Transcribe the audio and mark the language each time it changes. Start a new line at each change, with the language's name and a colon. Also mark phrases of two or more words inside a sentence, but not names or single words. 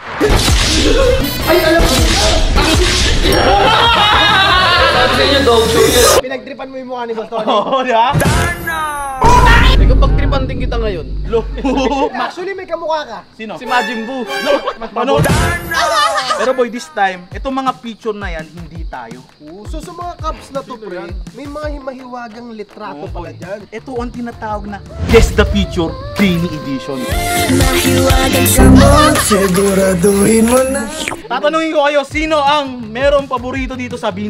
Filipino: Ay, alam mo! Pinagtripan mo yung mukha ni Boss Tony. Oo, diba? Ikaw pagtripan din kita ngayon. Actually, may kamukha ka. Sino? Si Majin Buu. Ano? Pero boy,
English: this time,
Filipino: itong mga picture na yan, hindi tayo. So sa mga cups na to, pre, may mga himahiwagang litrato pala dyan. Ito ang tinatawag na Guess the Picture Beanie Edition. Mahiwagan sa mo, siguraduhin mo na. Tatanungin ko kayo, sino ang merong paborito dito sa Beanie?